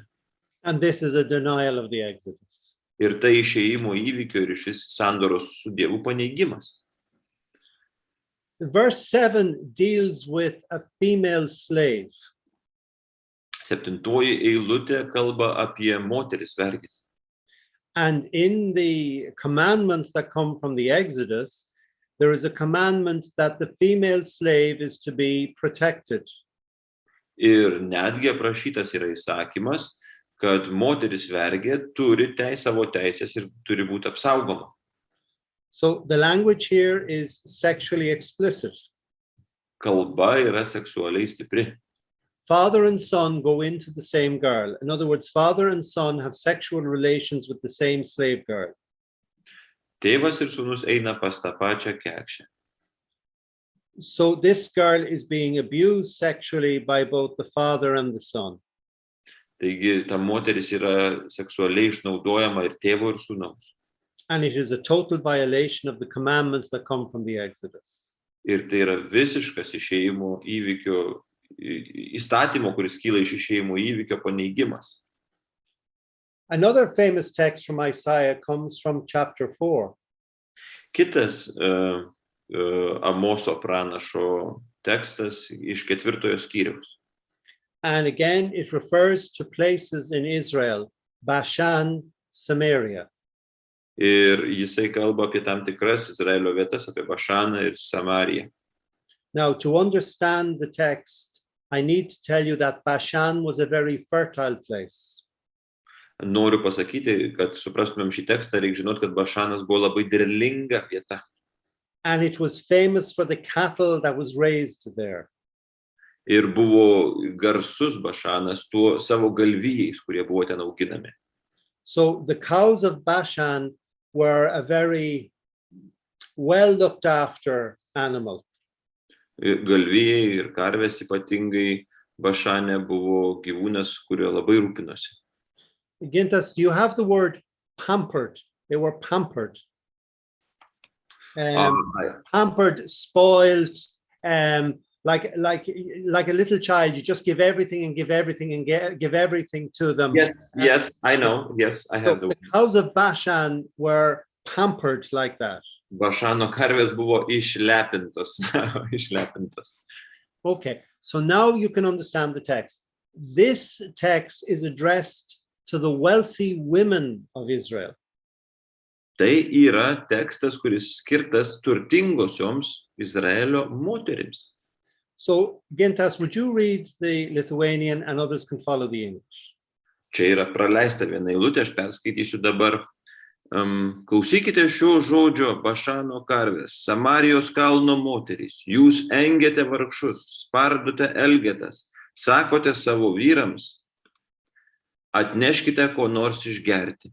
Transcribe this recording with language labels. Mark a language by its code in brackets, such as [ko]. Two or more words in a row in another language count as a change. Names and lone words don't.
[en] And this is a denial of the Exodus. [lt] Ir tai išėjimo įvykio ir šis sandoros su Dievu paneigimas. [en] Verse 7 deals with a female slave. [lt] 7 eilutė kalba apie moteris vergės. [en] And in the commandments that come from the Exodus, there is a commandment that the female slave is to be protected. [lt] Ir netgi aprašytas yra įsakymas, kad moteris vergė turi savo teisės ir turi būti apsaugoma. [en] So the language here is sexually explicit. [lt] Kalba yra seksualiai stipri. [en] father and son go into the same girl. In other words, father and son have sexual relations with the same slave girl. [lt] Tėvas ir sūnus eina pas tą pačią kekšę. [en] So this girl is being abused sexually by both the father and the son. [lt] Taigi ta moteris yra seksualiai išnaudojama ir tėvo ir sūnaus. [en] And it is a total violation of the commandments that come from the Exodus. [lt] Ir tai yra visiškas išėjimo įvykio, įstatymo, kuris kyla iš išėjimo įvykio paneigimas. [en] Another famous text from Isaiah comes from chapter 4. [lt] Kitas Amoso pranašo tekstas iš 4 skyriaus. [en] And again, it refers to places in Israel, Bashan, Samaria. [lt] Ir jisai kalba apie tam tikras Izraelio vietas, apie Bašaną ir Samariją. [en] Now, to understand the text, I need to tell you that Bashan was a very fertile place. [lt] Noriu pasakyti, kad suprastumėm šį tekstą, reikia žinoti, kad Bašanas buvo labai derlinga vieta. [en] And it was famous for the cattle that was raised there. [lt] Ir buvo garsus Bašanas tuo savo galvijais, kurie buvo ten auginami. [en] So the cows of Bashan were a very well looked after animal. [lt] Galvijai ir karvės ypatingai Bašane buvo gyvūnas, kurio labai rūpinosi. [en] Gintas, do you have the word pampered? They were pampered. Pampered, spoiled, like a little child. You just give everything and give everything and give everything to them. Yes, I know. Yes, I have the cows of Bashan were pampered like that. [lt] Bašano karvės buvo išlepintos. [en] Okay, so now you can understand the text. This text is addressed to the wealthy women of Israel. [lt] Tai yra tekstas, kuris skirtas turtingosioms Izraelio moterims. [en] So, Gintas, would you read the Lithuanian and others can follow the English? [lt] Čia yra praleista viena eilutė, aš perskaitysiu dabar. Klausykite šio žodžio, Bašano karvės, Samarijos kalno moterys, jūs engiate vargšus, spardote elgetas, sakote savo vyrams, atneškite ko nors išgerti.